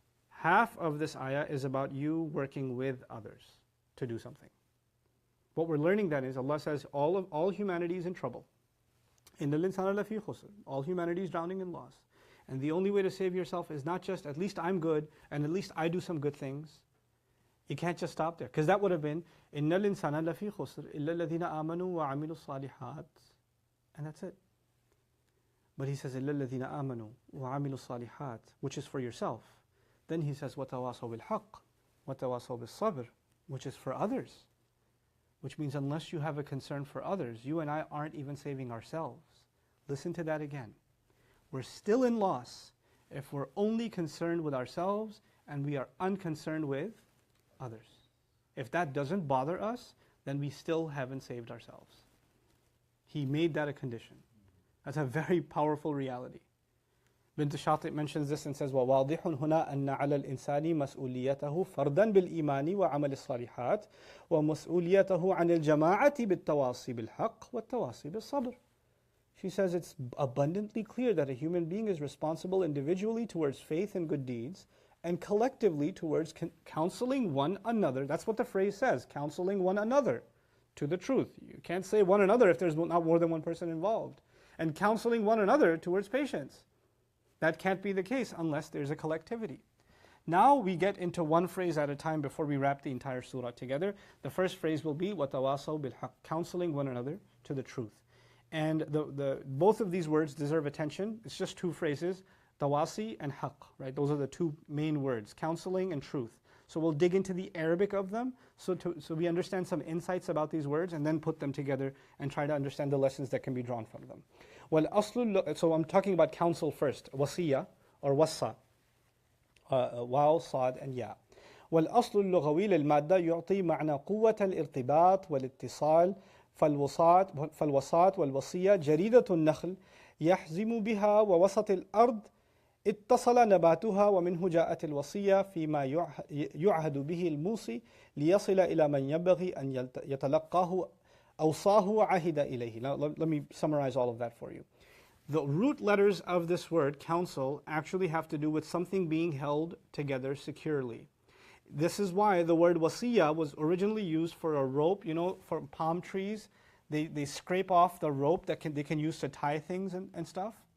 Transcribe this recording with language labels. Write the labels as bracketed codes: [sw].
[en] Half of this ayah is about you working with others to do something. What we're learning then is Allah says all humanity is in trouble. [ar] إِنَّ الْإِنسَانَ لَفِي خُسْرٍ. [en] All humanity is drowning in loss. And the only way to save yourself is not just, at least I'm good, and at least I do some good things. You can't just stop there. [ar] Because that would have been, إِنَّ الْإِنسَانَ لَفِي خُسْرٍ إِلَّا الَّذِينَ آمَنُوا وَعَمِلُوا الصَّالِحَاتِ. [en] And that's it. But He says, إِلَّا الَّذِينَ آمَنُوا وَعَمِلُوا الصَّالِحَاتِ, which is for yourself. Then He says, وَتَوَاصَوْا بِالْحَقِّ وَتَوَاصَوْا بِالصَّبْرِ, which is for others. Which means unless you have a concern for others, you and I aren't even saving ourselves. Listen to that again. We're still in loss if we're only concerned with ourselves and we are unconcerned with others. If that doesn't bother us, then we still haven't saved ourselves. He made that a condition. That's a very powerful reality. [ar] Bint Shati mentions this and says, وَوَاضِحٌ هُنَا أَنَّ عَلَى الْإِنسَانِ مَسْئُولِيَّتَهُ فَرْدًا بِالْإِيمَانِ وَعَمَلِ الصَّالِحَاتِ وَمَسْئُولِيَّتَهُ عَنِ الْجَمَاعَةِ بِالتَّوَاصِي بِالْحَقِّ وَالتَّوَاصِي بِالصَّبْرِ. [en] She says it's abundantly clear that a human being is responsible individually towards faith and good deeds, and collectively towards counseling one another. That's what the phrase says, counseling one another to the truth. You can't say one another if there's not more than one person involved. And counseling one another towards patience. That can't be the case unless there's a collectivity. Now we get into one phrase at a time before we wrap the entire surah together. The first phrase will be وَتَوَاصَوْا بِالْحَقِّ, counseling one another to the truth. And both of these words deserve attention. It's just two phrases, tawasi and haqq, right? Those are the two main words, counseling and truth. So we'll dig into the Arabic of them so we understand some insights about these words and then put them together and try to understand the lessons that can be drawn from them. Well, so I'm talking about counsel first, wasiya or wassa, واو صاد and ياء. [ar] والأصل اللغوي للمادة يعطي معنى قوة الارتباط والاتصال فالوساط والوصية جريدة النخل يحزم بها ووسط الأرض اتصل نباتها ومنه جاءت الوصية فيما يعهد به الموصي ليصل إلى من ينبغي أن يتلقاه أوصاه وعهد إليه. [en] Now let me summarize all of that for you. The root letters of this word, counsel, actually have to do with something being held together securely. This is why the word wasiya was originally used for a rope, for palm trees. They scrape off the rope that they can use to tie things and stuff.